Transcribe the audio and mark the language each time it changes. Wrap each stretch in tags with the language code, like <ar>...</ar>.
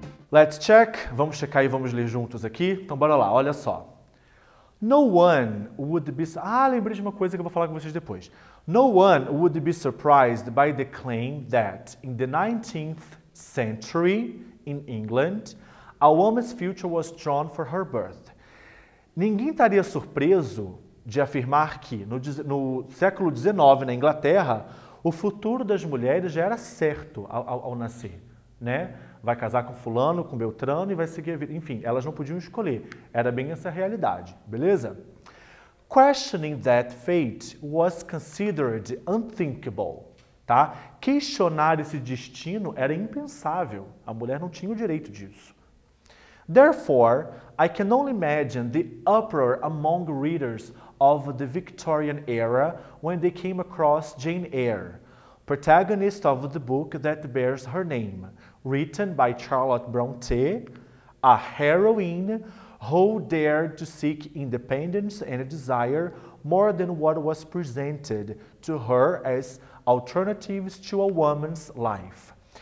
<en>Let's check.</en> <pt>Vamos checar e vamos ler juntos aqui. Então, bora lá. Olha só.</pt> <en>No one would be...</en> <pt>Ah, lembrei de uma coisa que eu vou falar com vocês depois.</pt> <en>No one would be surprised by the claim that in the 19th century in England, a woman's future was drawn for her birth.</en> <pt>Ninguém estaria surpreso de afirmar que no século XIX, na Inglaterra, o futuro das mulheres já era certo ao nascer, né? Vai casar com fulano, com beltrano e vai seguir a vida. Enfim, elas não podiam escolher. Era bem essa realidade, beleza?</pt> <en>Questioning that fate was considered unthinkable, tá?</en> <pt>Questionar esse destino era impensável. A mulher não tinha o direito disso.</pt> <en>Therefore, I can only imagine the uproar among readers of the Victorian era when they came across Jane Eyre, protagonist of the book that bears her name, written by Charlotte Brontë, a heroine who dared to seek independence and desire more than what was presented to her as alternatives to a woman's life.</en>